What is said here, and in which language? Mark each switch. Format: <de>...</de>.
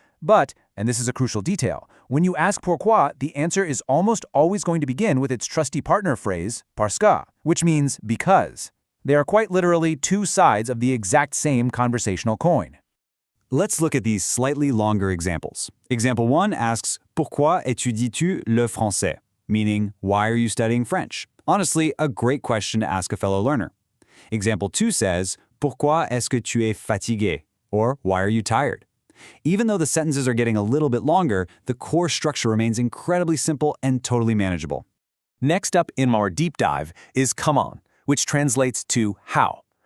<en>But, and this is a crucial detail, when you ask pourquoi, the answer is almost always going to begin with its trusty partner phrase, parce que, which means because. They are quite literally 2 sides of the exact same conversational coin. Let's look at these slightly longer examples. Example 1 asks,</en> <fr>pourquoi étudies-tu le français?</fr> <en>Meaning, why are you studying French? Honestly, a great question to ask a fellow learner. Example 2 says,</en> <fr>pourquoi est-ce que tu es fatigué?</fr> <en>Or, why are you tired? Even though the sentences are getting a little bit longer, the core structure remains incredibly simple and totally manageable. Next up in our deep dive is comment, which translates to how.</en>